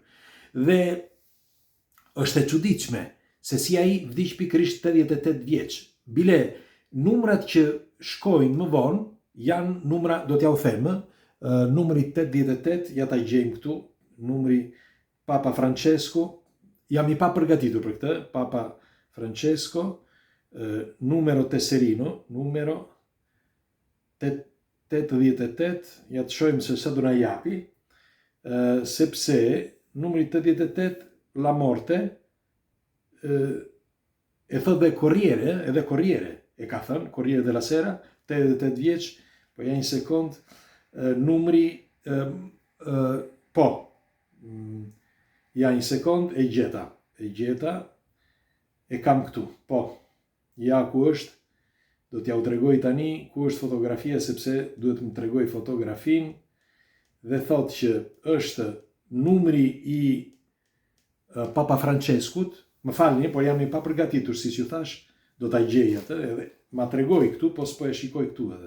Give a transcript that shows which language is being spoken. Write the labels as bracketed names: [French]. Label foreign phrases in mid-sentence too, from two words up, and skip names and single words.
[Albanian] Dhe është e çuditshme se si ai vdiq pikërisht 88 vjeç. Bile numrat që shkojnë më vonë janë numra, do t'ja u them, numri 88, ja ta gjejmë këtu, numri Papa Francesco, jam I pa përgatitur për këtë, [Italian] Papa Francesco, numero tesserino, numero 88, [Albanian] ja të shohim se sa do na japi, sepse numri 88, [Italian] la morte, [Albanian] e thot dhe Corriere, e ka thënë, Corriere della Sera, 88 vjeç, po ja një sekond, numri, ja një sekond, e gjeta, e kam këtu, po, ja ku është, do t'ja u tregoj tani, ku është fotografia, sepse duhet më tregoj fotografin, dhe thot që është numri I Papa Franceskut, më falni, por jam I pa përgatitur, si që thash, do t'a gjej atë, edhe ma tregoj këtu, po s'po e shikoj këtu edhe.